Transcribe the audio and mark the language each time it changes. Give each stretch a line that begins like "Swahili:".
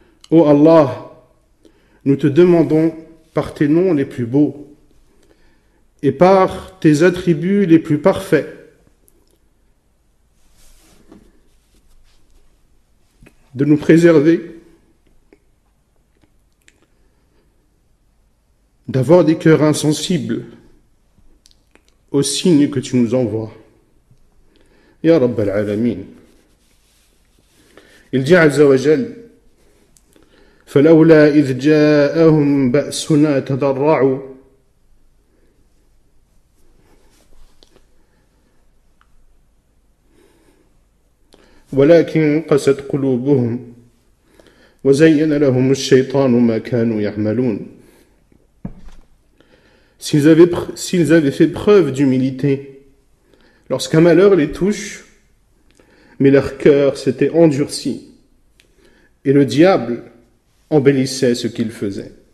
French: Ô Allah, nous te demandons par tes noms les plus beaux et par tes attributs les plus parfaits de nous préserver, d'avoir des cœurs insensibles aux signes que tu nous envoies.
Arabic: Ya Rabbal Alamin.
French: Il dit
Arabic: Azza wa Jal, فلولا إذ جاءهم بأسنا تضرعوا ولكن قست قلوبهم وزين لهم الشيطان ما كانوا يعملون.
French: S'ils avaient fait preuve d'humilité lorsqu'un malheur les touche, mais leur cœur s'était endurci et le diable embellissait ce qu'ils faisaient.